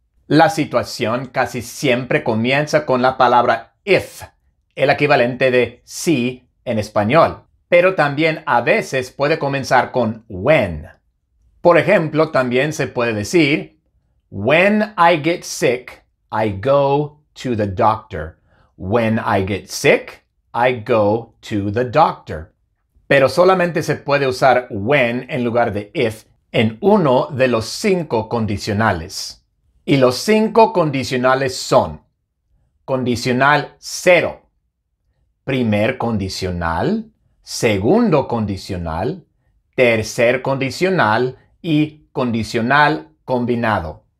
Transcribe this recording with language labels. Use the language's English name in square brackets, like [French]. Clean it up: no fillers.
[Spanish] La situación casi siempre comienza con la palabra if, el equivalente de si en español, pero también a veces puede comenzar con when. Por ejemplo, también se puede decir, [English] when I get sick, I go to the doctor. When I get sick, I go to the doctor. [Spanish] Pero solamente se puede usar when en lugar de if en uno de los 5 condicionales. Y los 5 condicionales son: condicional 0, primer condicional, segundo condicional, tercer condicional y condicional combinado.